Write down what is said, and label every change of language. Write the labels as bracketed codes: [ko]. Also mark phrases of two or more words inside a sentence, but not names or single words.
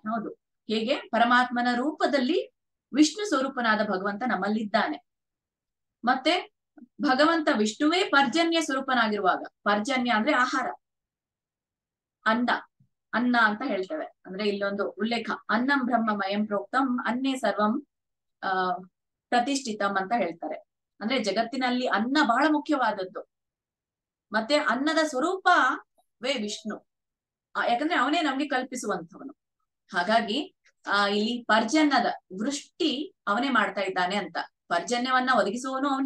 [kn] ಹೌದು, ಹೇಗೆ ಪರಮಾತ್ಮನ ರೂಪದಲ್ಲಿ ವಿಷ್ಣು ಸ್ವರೂಪನಾದ ಭಗವಂತ ನಮ್ಮಲ್ಲಿದ್ದಾನೆ. ಮತ್ತೆ ಭಗವಂತ ವಿಷ್ಣುವೇ ಪರ್ಜನ್ಯ ಸ್ವರೂಪನಾಗಿರುವಾಗ, ಪರ್ಜನ್ಯ ಅಂದ್ರೆ ಆಹಾರ, ಅನ್ನ ಅಂತ ಹೇಳ್ತೇವೆ. ಅಂದ್ರೆ ಇಲ್ಲೊಂದು ಉಲ್ಲೇಖ, [sa] ಅನ್ನಂ ಬ್ರಹ್ಮಮಯಂ ಪ್ರೋಕ್ತಂ ಅನ್ನೇ ಸರ್ವಂ ಪ್ರತಿಷ್ಠಿತಂ [kn] ಅಂತ ಹೇಳ್ತಾರೆ. ಅಂದ್ರೆ ಜಗತ್ತಿನಲ್ಲಿ ಅನ್ನ ಬಹಳ ಮುಖ್ಯವಾದದ್ದು. ಮತ್ತೆ ಅನ್ನದ ಸ್ವರೂಪವೇ ವಿಷ್ಣು. ಯಾಕಂದ್ರೆ ಅವನೇ ನಮ್ಗೆ ಕಲ್ಪಿಸುವಂಥವನು. ಹಾಗಾಗಿ ಇಲ್ಲಿ ಪರ್ಜನ್ಯದ ವೃಷ್ಟಿ ಅವನೇ ಮಾಡ್ತಾ ಇದ್ದಾನೆ ಅಂತ. ಪರ್ಜನ್ಯವನ್ನ ಒದಗಿಸುವವನು ಅವನೇ.